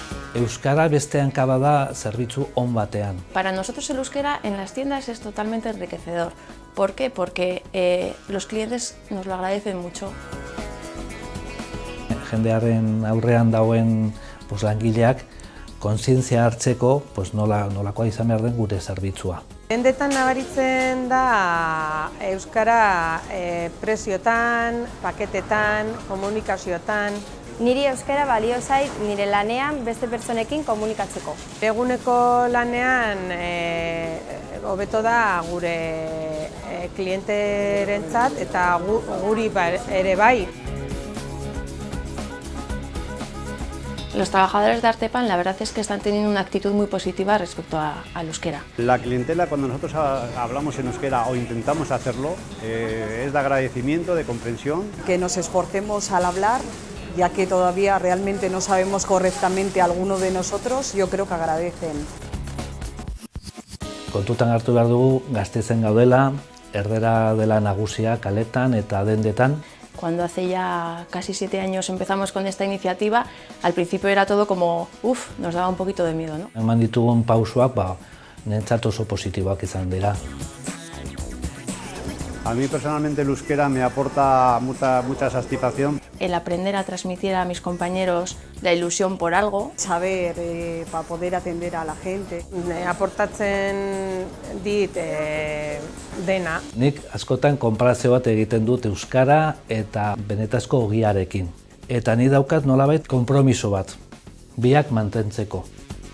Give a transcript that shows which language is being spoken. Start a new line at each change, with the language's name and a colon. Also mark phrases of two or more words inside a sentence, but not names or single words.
Basque: Euskara beste hankaba da zerbitzu on batean.
Spanish: Para nosotros el euskera en las tiendas es totalmente enriquecedor. ¿Por qué? Porque los clientes nos lo agradecen mucho.
Basque: Jendearen aurrean dauen langileak kontzientzia hartzeko nolakoa izan behar den gure zerbitzua. Dendetan nabaritzen da euskara preziotan, paketetan, komunikazioetan. Niri euskara balio zait nire lanean beste pertsonekin komunikatzeko. Eguneko lanean hobeto da gure klienterentzat eta guri ere bai.
Spanish: Los trabajadores de Artepan la verdad es que están teniendo una actitud muy positiva respecto al euskera. La clientela, cuando nosotros hablamos en euskera o intentamos hacerlo, es de agradecimiento, de comprensión. Que nos esforcemos al hablar, ya que todavía realmente no sabemos correctamente alguno de nosotros, yo creo que agradecen.
Basque: Kontutan hartu behar dugu Gasteizen gaudela, erdera dela nagusia kaletan eta dendetan.
Spanish: Cuando hace ya casi 7 años empezamos con esta iniciativa, al principio era todo como, nos daba un poquito de miedo, ¿no?
Basque: Eman ditugun pausoak, niretzat oso positiboak izan dira.
Spanish: A mí personalmente el euskera me aporta mucha satisfacción. El aprender a transmitir a mis compañeros la ilusión por algo. Saber para poder atender a la gente.
Basque: Aportatzen dit dena. Nik askotan konparazio bat egiten dut euskara eta benetazko ogiarekin. Eta ni daukat nolabait konpromiso bat, biak mantentzeko.